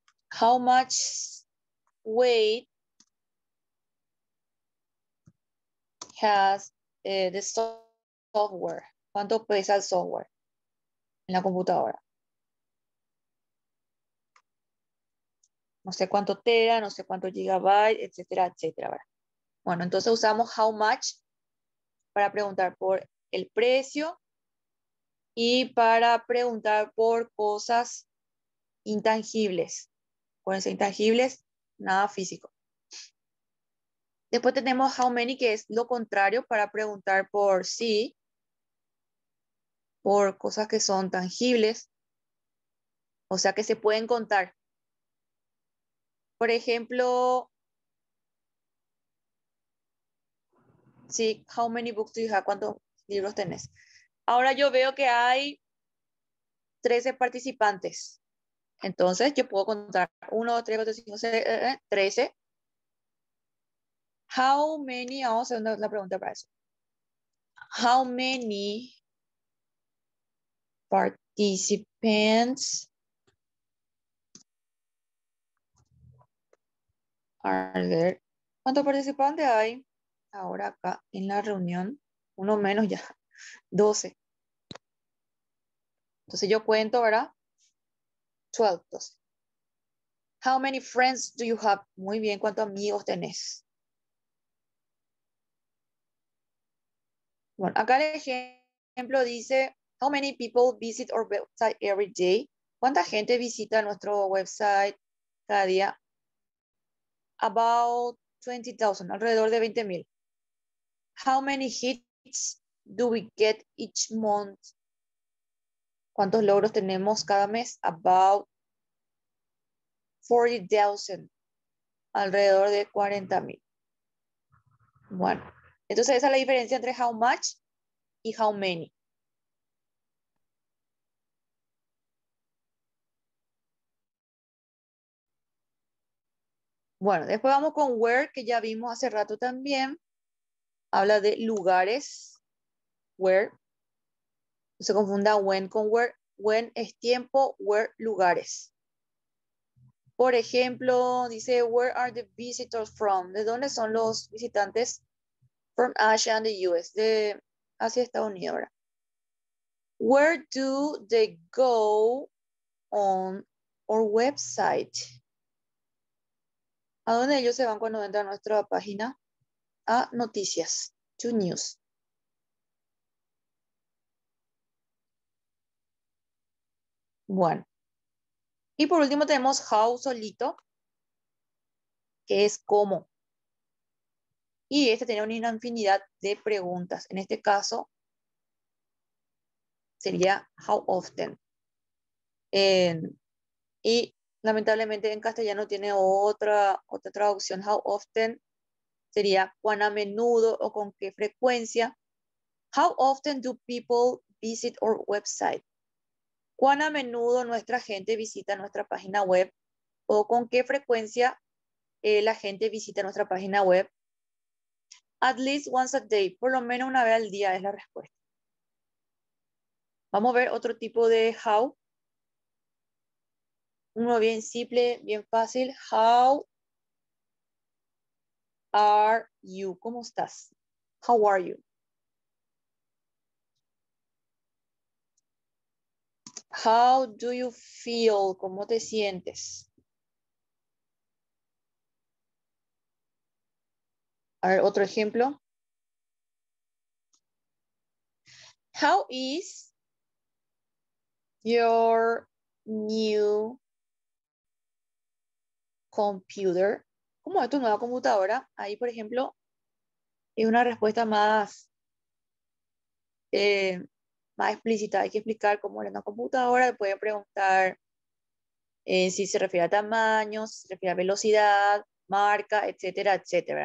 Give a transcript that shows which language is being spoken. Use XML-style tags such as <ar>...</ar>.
<en>How much weight has the software?</en> <es>¿Cuánto pesa el software en la computadora? No sé cuánto tera, no sé cuánto gigabyte, etcétera, etcétera, ¿verdad? Bueno, entonces usamos how much para preguntar por el precio y para preguntar por cosas intangibles. Pueden ser intangibles, nada físico. Después tenemos how many, que es lo contrario para preguntar por sí, por cosas que son tangibles, o sea que se pueden contar. Por ejemplo, sí,</es> <en>how many books do you have?</en> <es>¿Cuántos libros tenés? Ahora yo veo que hay 13 participantes. Entonces yo puedo contar 1, 2, 3, 4, 5, 6, 13. How many, vamos a hacer la pregunta para eso.</es> <en>How many participants are there?</en> <es>¿Cuántos participantes hay ahora acá en la reunión? Uno menos ya, 12. Entonces yo cuento, ¿verdad? 12, 12.</es> <en>How many friends do you have?</en> <es>Muy bien, ¿cuántos amigos tenés? Bueno, acá el ejemplo dice,</es> <en>how many people visit our website every day?</en> <es>¿Cuánta gente visita nuestro website cada día?</es> <en>About 20,000,</en> <es>alrededor de 20,000.</es> <en>How many hits do we get each month?</en> <es>¿Cuántos logros tenemos cada mes?</es> <en>About 40,000,</en> <es>alrededor de 40,000. Bueno, entonces esa es la diferencia entre how much y how many. Bueno, después vamos con where, que ya vimos hace rato también. Habla de lugares. Where. No se confunda when con where. When es tiempo, where lugares. Por ejemplo, dice,</es> <en>where are the visitors from?</en> <es>¿De dónde son los visitantes?</es> <en>From Asia and the US,</en> <es>de Asia y Estados Unidos,</es> <en>¿verdad? Where do they go on our website?</en> <es>¿A dónde ellos se van cuando entran a nuestra página? A noticias,</es> <en>to news.</en> <es>Bueno. Y por último tenemos how solito, que es cómo. Y este tiene una infinidad de preguntas. En este caso sería how often. Y lamentablemente en castellano tiene otra traducción. How often sería cuán a menudo o con qué frecuencia.</es> <en>How often do people visit our website?</en> <es>Cuán a menudo nuestra gente visita nuestra página web o con qué frecuencia la gente visita nuestra página web.</es> <en>At least once a day,</en> <es>por lo menos una vez al día es la respuesta. Vamos a ver otro tipo de how. Uno bien simple, bien fácil.</es> <en>How are you?</en> <es>¿Cómo estás?</es> <en>How are you? How do you feel?</en> <es>¿Cómo te sientes? A ver, otro ejemplo.</es> <en>How is your new computer?</en> <es>¿Cómo es tu nueva computadora? Ahí, por ejemplo, es una respuesta más explícita. Hay que explicar cómo es una computadora. Puede preguntar si se refiere a tamaño, si se refiere a velocidad, marca, etcétera, etcétera.</es>